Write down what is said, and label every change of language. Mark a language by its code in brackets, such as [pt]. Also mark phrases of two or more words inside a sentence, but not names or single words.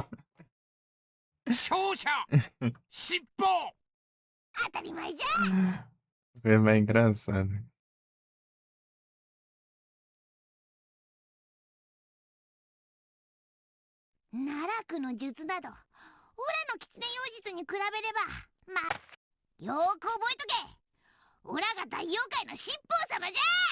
[ja] 勝者尻尾。当たり前じゃ。 [pt] Foi bem engraçado. [ja] 奈落の術などオラの狐妖術に比べればまあよーく覚えとけ。オラが大妖怪の七宝様じゃ。